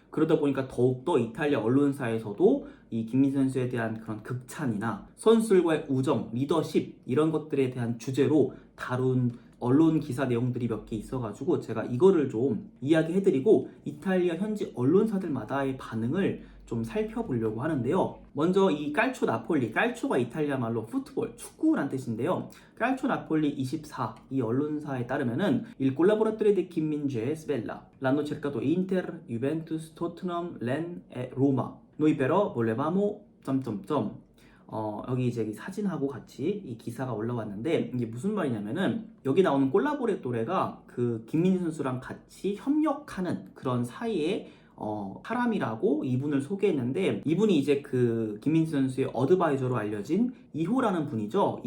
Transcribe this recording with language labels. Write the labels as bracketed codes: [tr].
[ko] 그러다 보니까 더욱더 이탈리아 언론사에서도 이 김민재 선수에 대한 그런 극찬이나 선수들과의 우정, 리더십 이런 것들에 대한 주제로 다룬 언론 기사 내용들이 몇 개 있어가지고 제가 이거를 좀 이야기해드리고 이탈리아 현지 언론사들마다의 반응을 좀 살펴보려고 하는데요. 먼저 이 깔초 나폴리, 깔초가 이탈리아 말로 푸트볼, 축구란 뜻인데요. 깔초 나폴리 24 이 언론사에 따르면은 [it] Il collaboratore di Kim Min-jae svela l'hanno cercato Inter, Juventus, Tottenham, Ren e Roma. Noi però volevamo [ko] 점점점 여기 이제 사진하고 같이 이 기사가 올라왔는데 이게 무슨 말이냐면은 여기 나오는 콜라보레토레가 그 김민재 선수랑 같이 협력하는 그런 사이에 사람이라고 이분을 소개했는데 이분이 이제 그 김민재 선수의 어드바이저로 알려진 이호라는 분이죠.